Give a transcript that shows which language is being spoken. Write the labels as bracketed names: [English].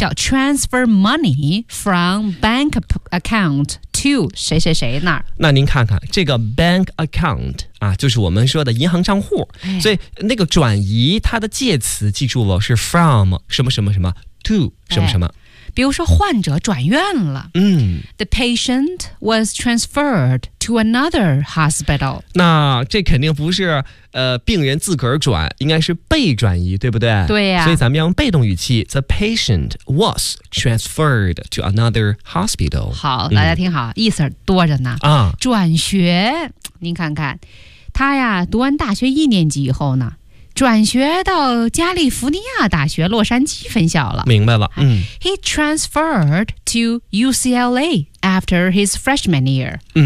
[Chinese] 叫 [English] transfer money from bank account to [Chinese] 谁谁谁那儿。那您看看这个 bank account 啊，就是我们说的银行账户。哎，所以那个转移它的介词记住了，是 from 什么什么什么 to 什么什么。哎，比如说患者转院了， [English] The patient was transferred to another hospital。 [Chinese] 那这肯定不是病人自个儿转，应该是被转移，对不对？对呀。所以咱们要用被动语气 [English] The patient was transferred to another hospital。 [Chinese] 好，大家听好，意思多着呢。转学，您看看他呀，读完大学一年级以后呢，转学到加利福尼亚大学洛杉矶分校了。明白了。 [English] He transferred to UCLA after his freshman year。